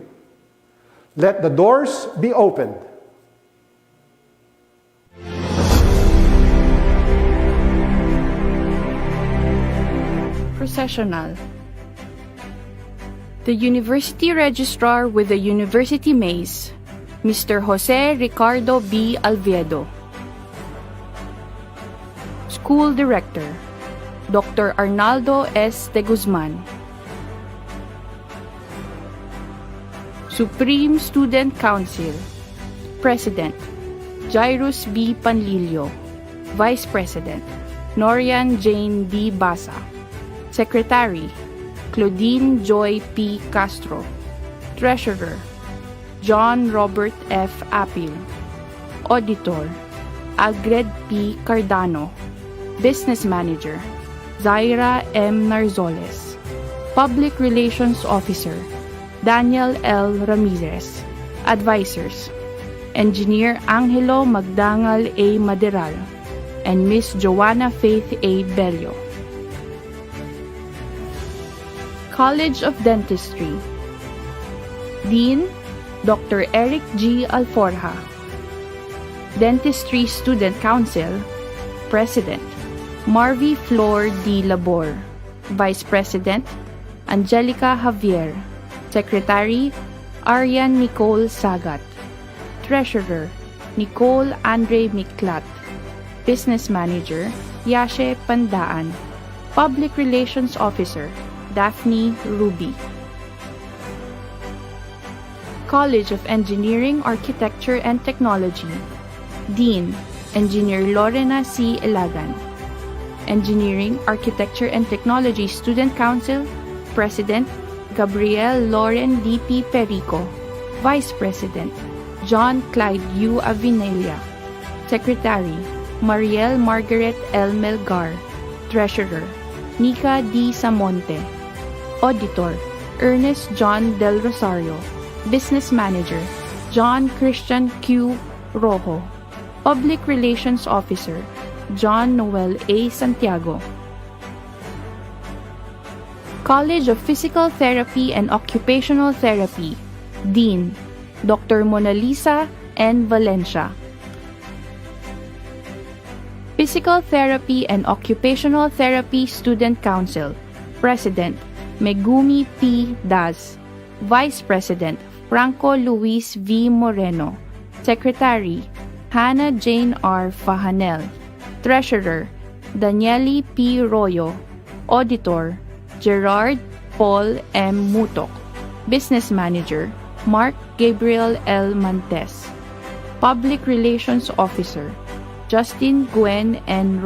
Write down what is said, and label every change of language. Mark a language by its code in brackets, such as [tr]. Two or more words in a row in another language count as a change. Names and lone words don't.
[en] Let the doors be opened. Processional. The University Registrar with the University Maze, Mr. Jose Ricardo B. Alviedo. School Director, Dr. Arnaldo S. de Guzman. Supreme Student Council, President, Jairus B. Panlilio. Vice President, Norian Jane D. Basa. Secretary, Claudine Joy P. Castro. Treasurer, John Robert F. Apil. Auditor, Agred P. Cardano. Business Manager, Zaira M. Narzoles. Public Relations Officer, Daniel L. Ramirez. Advisors, Engineer Angelo Magdangal A. Maderal and Miss Joanna Faith A. Bello. College of Dentistry, Dean, Dr. Eric G. Alforja. Dentistry Student Council, President, Marvy Flor D. Labor. Vice President, Angelica Javier. Secretary, Arian Nicole Sagat. Treasurer, Nicole Andre Miklat. Business Manager, Yashe Pandaan. Public Relations Officer, Daphne Ruby. College of Engineering, Architecture and Technology, Dean, Engineer Lorena C. Elagan. Engineering, Architecture and Technology Student Council, President Gabriel Lauren D.P. Perico, Vice President John Clyde U. Avinelia, Secretary Mariel Margaret L. Melgar, Treasurer Nika D. Samonte, Auditor Ernest John Del Rosario, Business Manager John Christian Q. Rojo, Public Relations Officer John Noel A. Santiago. College of Physical Therapy and Occupational Therapy, Dean Dr. Mona Lisa N. Valencia. Physical Therapy and Occupational Therapy Student Council, President Megumi P. Daz, Vice President Franco Luis V. Moreno, Secretary Hannah Jane R. Fahanel, Treasurer Danieli P. Royo, Auditor Gerard Paul M. Mutok, Business Manager Mark Gabriel L. Mantes, Public Relations Officer Justin Gwen N.